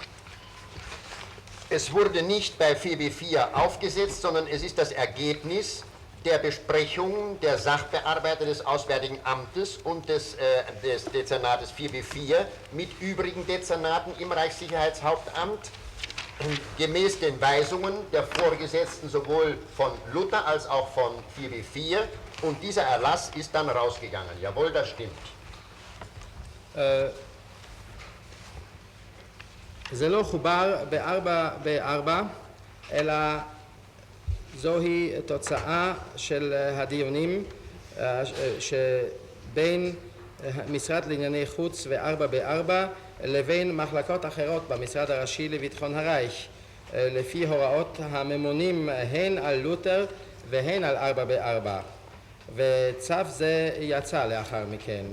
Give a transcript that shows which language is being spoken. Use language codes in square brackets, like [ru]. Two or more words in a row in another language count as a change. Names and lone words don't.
[de] Es wurde nicht bei 4b4 aufgesetzt, sondern es ist das Ergebnis der Besprechung der Sachbearbeiter des Auswärtigen Amtes und des Dezernates 4b4 mit übrigen Dezernaten im Reichssicherheitshauptamt gemäß den Weisungen der Vorgesetzten sowohl von Luther als auch von 4b4 und dieser Erlass ist dann rausgegangen. Jawohl, das stimmt. [he] זה לא חובר ב4, אלא זוהי תוצאה של הדיונים שבין משרד לענייני חוץ ו4 לבין מחלקות אחרות במשרד הראשי לביטחון הרייך, לפי הוראות הממונים הן על לותר והן על 4 וצו זה יצא לאחר מכן.